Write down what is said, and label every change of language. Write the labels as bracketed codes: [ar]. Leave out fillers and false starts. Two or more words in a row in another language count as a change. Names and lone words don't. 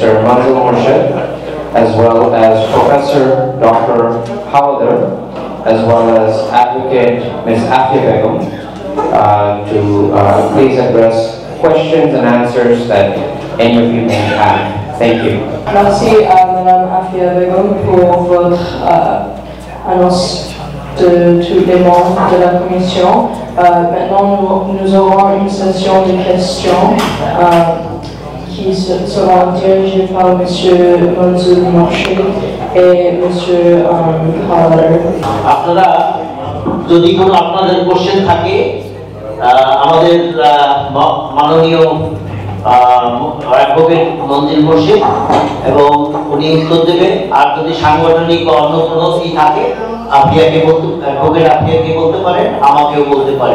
[en] Manzil Morshed, as well as Professor Dr. Hawdar, as well as Advocate Ms. Afia Begum, to please address questions and answers that any of you may have. Thank you. [fr] Merci à Madame Afia Begum pour votre annonce de tous les membres de la commission. Maintenant, nous aurons une session de questions qui sera dirigée par Monsieur Manzour Morshed et Monsieur Haller. [bn] আপনারা যদি কোনো আপনাদের কোশ্চেন থাকে, আমাদের মাননীয় অ্যাডভোকেট মঞ্জিল মুর্শিদ, এবং উনি উত্তর দেবেন। আর যদি সাংগঠনিক অন্য কোনো কি থাকে আফিয়াকে বলতে, অ্যাডভোকেট আফিয়াকে বলতে পারেন, আমাকেও বলতে পারেন।